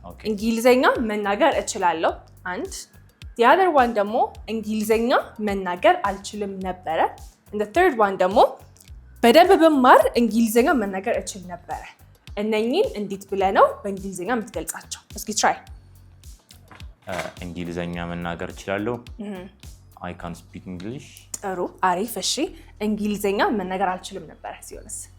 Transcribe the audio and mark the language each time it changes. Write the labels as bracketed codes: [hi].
[am] እንግሊዘኛ መናገር እችላለሁ አንድ [en] the other one [am] ደግሞ እንግሊዘኛ መናገር አልችልም ነበር [en] and the third one [am] ደግሞ በደንብ በማር እንግሊዘኛ መናገር እችል ነበር። እነኚህን እንዴት ብለህ ነው በእንግሊዘኛ የምትገልጻቸው? እስኪ ትራይ። እንግሊዘኛ መናገር እችላለሁ። [en] I can speak English። [am] ጥሩ አሪፍ። እሺ እንግሊዘኛ መናገር አልችልም ነበር ሲሆንስ?